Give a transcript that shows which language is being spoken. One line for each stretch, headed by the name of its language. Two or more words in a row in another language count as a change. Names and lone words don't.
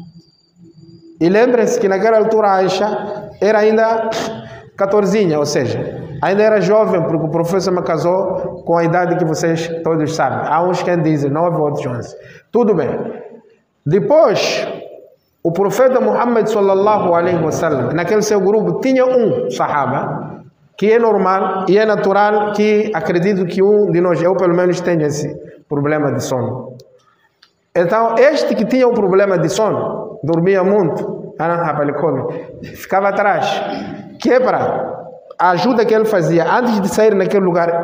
Portuguese: E lembrem-se que naquela altura a Aisha era ainda 14, ou seja, ainda era jovem, porque o professor me casou com a idade que vocês todos sabem. Há uns que dizem 9, outros 11. Tudo bem. Depois, o profeta Muhammad
Arabic: صلى الله عليه وسلم,
Portuguese: naquele seu grupo, tinha um sahaba, que é normal e é natural que acredito que um de nós, eu pelo menos tenho esse problema de sono. Então, este que tinha um problema de sono, dormia muito, ficava atrás, que é para a ajuda que ele fazia antes de sair naquele lugar.